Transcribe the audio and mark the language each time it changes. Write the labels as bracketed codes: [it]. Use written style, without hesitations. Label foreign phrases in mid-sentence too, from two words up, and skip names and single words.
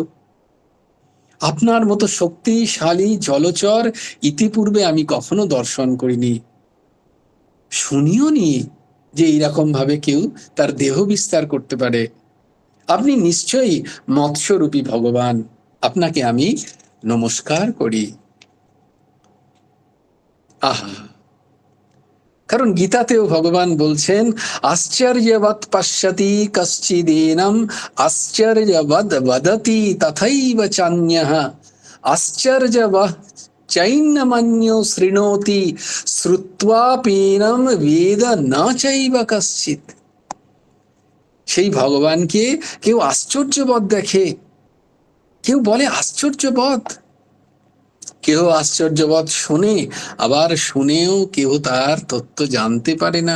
[bn] আপনার মতো শক্তিশালী জলচর ইতিপূর্বে আমি কখনো দর্শন করিনি, শুনিও নি যে এইরকম ভাবে কেউ তার দেহ বিস্তার করতে পারে। আপনি নিশ্চয়ই মৎস্যরূপী ভগবান, আপনাকে আমি নমস্কার করি। আহা, কারণ গীতাতেও ভগবান বলছেন, [sa] आश्चर्यवत् पश्यति कश्चिदेनम् आश्चर्यवत् वदति तथैव चान्यः आश्चर्यवत् चैनमन्यः शृणोति श्रुत्वाप्येनम् वेद न चैव कश्चित्। [bn] সেই ভগবানকে কেউ আশ্চর্যবৎ দেখে, কেউ বলে আশ্চর্যবৎ, কেউ আশ্চর্যবৎ শোনে, আবার শুনেও কেউ তার তত্ত্ব জানতে পারে না।